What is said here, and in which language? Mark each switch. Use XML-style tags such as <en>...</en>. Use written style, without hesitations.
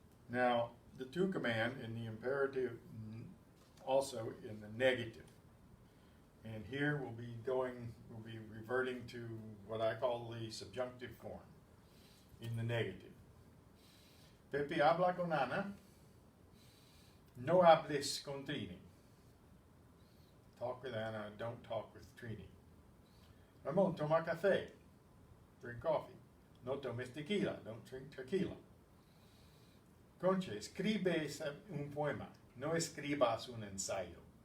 <en>Now, the to command in the imperative, also in the negative. And here we'll be reverting to what I call the subjunctive form in the negative.</en> <es>Pepe habla con Ana, no hables con Trini.</es> <en>Talk with Ana, don't talk with Trini.</en> <es>Ramon, toma café,</es> <en>drink coffee.</en> <es>No tomes tequila,</es> <en>don't drink tequila.</en> <es>Conche, escribes un poema, no escribas un ensayo.</es>